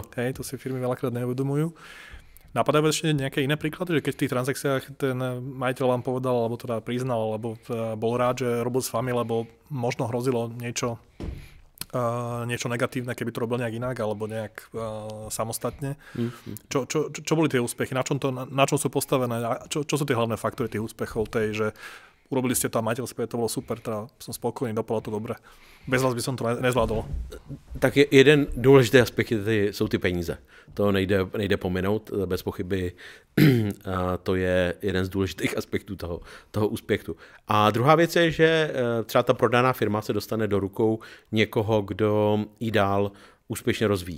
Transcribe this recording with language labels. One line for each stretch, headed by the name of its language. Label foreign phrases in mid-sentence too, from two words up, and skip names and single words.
Slovak: Hej, to si firmy veľakrát neuvedomujú. Napadajú ešte nejaké iné príklady, že keď v tých transakciách ten majiteľ vám povedal, alebo teda priznal, alebo bol rád, že robil s vami, lebo možno hrozilo niečo negatívne, keby to robil nejak inak, alebo nejak samostatne. Čo boli tie úspechy? Na čom sú postavené? Čo sú tie hlavné faktory tých úspechov? Že urobili ste to a majiteľ späť, to bolo super, teda som spokojný, dopadlo to dobre. Bez vás by som to nezvládol.
Czech: Tak jeden důležitý aspekt jsou ty peníze. To nejde pominout, bez pochyby. To je jeden z důležitých aspektů toho úspěchu. A druhá věc je, že třeba ta prodaná firma se dostane do rukou někoho, kdo ji dál úspěšně rozvíjí.